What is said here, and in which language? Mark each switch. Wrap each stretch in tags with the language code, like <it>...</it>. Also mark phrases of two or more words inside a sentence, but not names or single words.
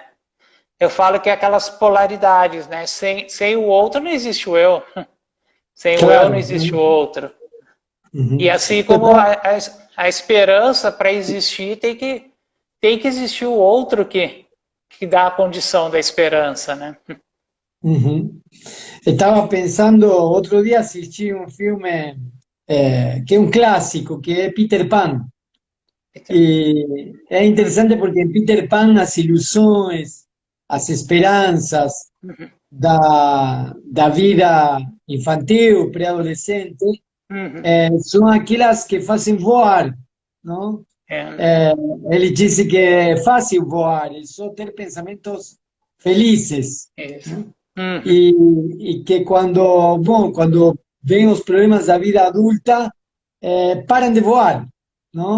<pt>Eu falo que é aquelas polaridades, né? Sem o outro não existe o eu. Sem o eu não existe o outro. E assim como a esperança para existir tem que existir o outro que dá a condição da esperança, né?</pt> <es>Estaba pensando, otro día asistí a un filme que es un clásico, que es Peter Pan. Y es interesante porque en Peter Pan las ilusiones, las esperanzas</es> <pt>da vida infantil, pré-adolescente,</pt> <es>son aquellas que hacen voar, ¿no?</es> <pt>Ele disse que é fácil voar, é só ter pensamentos felizes. E que quando vem os problemas da vida adulta, param de voar, não?</pt>